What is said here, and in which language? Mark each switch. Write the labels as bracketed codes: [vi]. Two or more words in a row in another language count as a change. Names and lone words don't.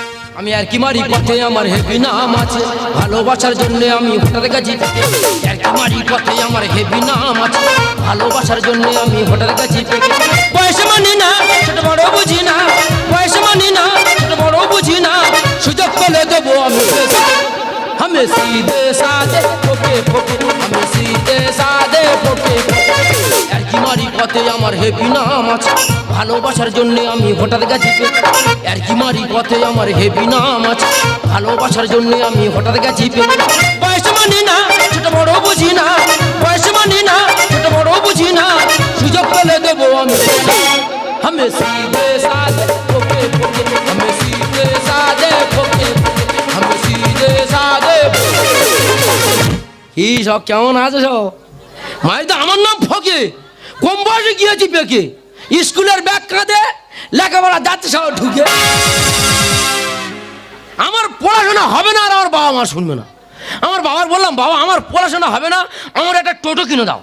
[bn] আমি আর কি মারি পথে আমার হেভি নাম আছে, ভালোবাসার জন্য আমি হঠাৎ গেছি পেকে। আর কি মারি পথে আমার হেভি নাম আছে, ভালোবাসার জন্য আমি হঠাৎ গেছি পেকে। বয়স মানি না ছোট বড় বুঝি না, বয়স মানি না ছোট বড় বুঝি না, সুযোগ পেলে দেবো আমি। [hi] हमें सीधे साधे फोके फोके, हमें सीधे साधे फोके फोके। [bn] আর কি মারি পথে আমার হেভি নাম আছে, ভালোবাসার জন্য আমি হঠাৎ গেছি পেকে। আর কি মারি পথে আমার হেভি নাম আছে, ভালোবাসার জন্য আমি হঠাৎ গেছি পেকে। বয়স মানি না ছোট বড় বুঝি না, বয়স মানি না ছোট বড় বুঝি না, সুযোগ পেলে দেবো আমি। [hi] हमें सीधे साधे फोके फोके, हमें सीधे साधे फोके फोके, हमें सीधे साधे। [bn] কি সব কেমন আছে সব? মাইদা আমার নাম ফকে, কম বয়সে গিয়েছি পেকে। স্কুলের ব্যাগ কাঁধে লেখাপড়া যাচ্ছে সব ঢুকে। আমার পড়াশোনা হবে না আর আমার বাবা মা শুনবে না। আমার বাবার বললাম বাবা আমার পড়াশোনা হবে না, আমার একটা টোটো কিনে দাও।